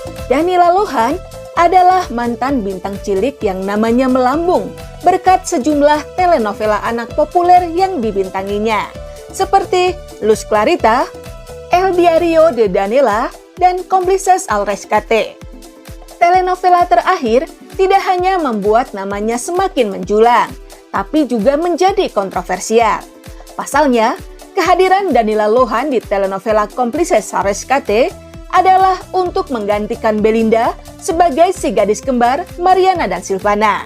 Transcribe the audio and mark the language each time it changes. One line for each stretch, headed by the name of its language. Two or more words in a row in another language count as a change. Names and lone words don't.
Indonesian: Danila Lohan adalah mantan bintang cilik yang namanya melambung berkat sejumlah telenovela anak populer yang dibintanginya, seperti Luz Clarita, El Diario de Danila, dan Cómplices al Rescate. Telenovela terakhir tidak hanya membuat namanya semakin menjulang, tapi juga menjadi kontroversial. Pasalnya, kehadiran Danila Lohan di telenovela Cómplices al Rescate adalah untuk menggantikan Belinda sebagai si gadis kembar Mariana dan Silvana.